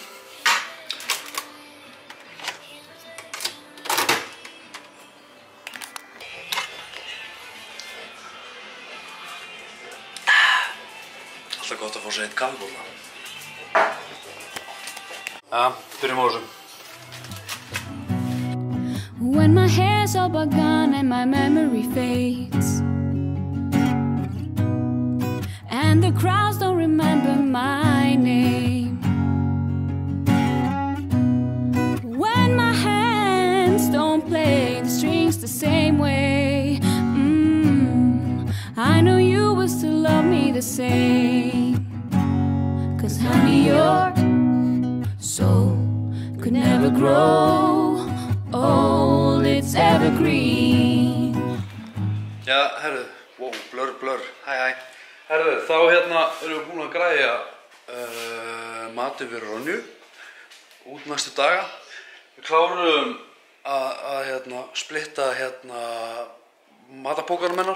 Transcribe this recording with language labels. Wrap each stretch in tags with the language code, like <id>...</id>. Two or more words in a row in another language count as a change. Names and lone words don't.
<is>Alltaf gott að fá sér eitt kaffibolla. Ja, byrjum á þessu.</is> <en>When my hair's all but gone and my memory fades, and the crowds don't remember my name, when my hands don't play the strings the same way, I know you will still love me the same. 'Cause honey, your soul could never grow old, it's evergreen.</en> <is>Já, herru, wow, blur, hæ. Herru, þá hérna erum við búin að græja matinn fyrir Ronju út næstu daga. Við kláruðum að hérna splitta hérna matapókarum hennar.</is>